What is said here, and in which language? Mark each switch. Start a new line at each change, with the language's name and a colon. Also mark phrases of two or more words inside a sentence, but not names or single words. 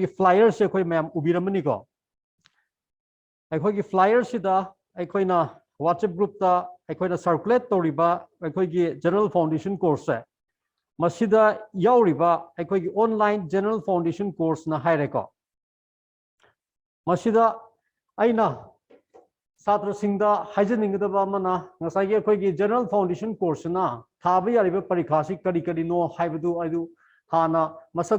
Manipuri: flyer se akhoi ma'am ubiramani ko akhoi flyer sida akhoi na
English: whatsapp group
Manipuri: ta akhoi na circulate toriba akhoi general
English: foundation course
Manipuri: se masida yauriba akhoi
English: online general foundation course
Manipuri: na haire ko masida aina satra singda haijaningdaba mana ngasai akhoi
English: general foundation course
Manipuri: na thabi yariba parikha si kari no haibadu aidu hana masak